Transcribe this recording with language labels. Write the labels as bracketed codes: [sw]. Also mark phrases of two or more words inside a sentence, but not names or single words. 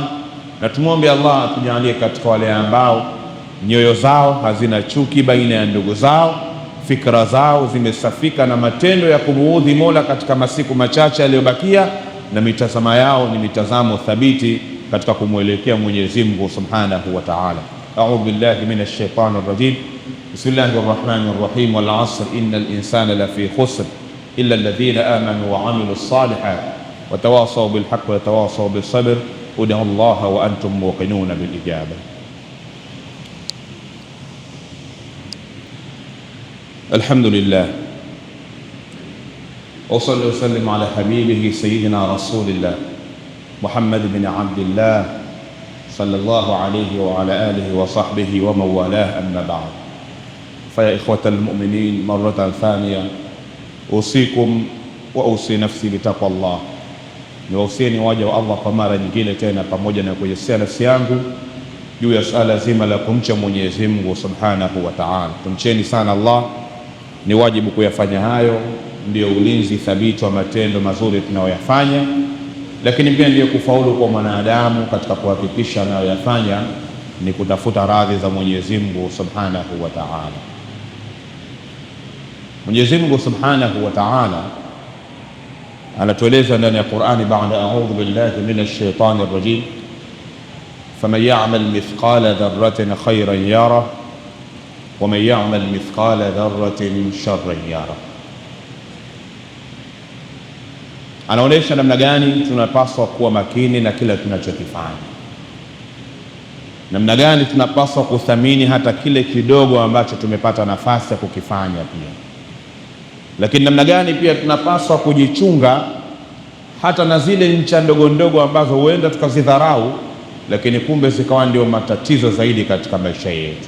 [sw] Na tumwombe Allah atujalie katika wale ambao nyoyo zao hazina chuki baina ya ndugu zao, fikra zao zimesafika na matendo ya kumuudhi Mola katika masiku machache yaliyobakia, na mitazamo yao ni mitazamo thabiti katika kumwelekea Mwenyezi Mungu [ar] سبحانه وتعالى. أعوذ بالله من الشيطان الرجيم بسم الله الرحمن الرحيم. والعصر إن الإنسان لفي خسر إلا الذين آمنوا وعملوا الصالحات وتواصوا بالحق وتواصوا بالصبر. ادعوا الله وأنتم موقنون بالإجابة. الحمد لله وصل وسلم على حبيبه سيدنا رسول الله محمد بن عبد الله صلى الله عليه وعلى آله وصحبه ومن والاه أما بعد. فيا إخوة المؤمنين مرة ثانية أوصيكم وأوصي نفسي بتقوى الله. [sw] niwahusieni waja wa Allah kwa mara nyingine tena, pamoja na kujesea nafsi yangu juu ya suala zima la kumcha Mwenyezi Mungu [ar] سبحانه وتعالى. [sw] Tumcheni sana Allah, ni wajibu kuyafanya hayo, ndio ulinzi thabiti wa matendo mazuri tunayoyafanya, lakini pia ndio kufaulu kwa mwanadamu katika kuhakikisha anayoyafanya ni kutafuta radhi za Mwenyezi Mungu [ar] سبحانه وتعالى. [sw] Mwenyezi Mungu [ar] سبحانه وتعالى [sw] anatueleza ndani ya Qur'ani, baada [ar] أعوذ بالله من الشيطان الرجيم فمن يعمل مثقال ذرة خيرا يره ومن يعمل مثقال ذرة شرا يره. [sw] Anaonesha namna gani tunapaswa kuwa makini na kila tunachokifanya, namna gani tunapaswa kuthamini hata kile kidogo ambacho tumepata nafasi ya kukifanya pia, lakini namna gani pia tunapaswa kujichunga hata na zile ncha ndogo ndogo ambazo huenda tukazidharau, lakini kumbe zikawa ndio matatizo zaidi katika maisha yetu.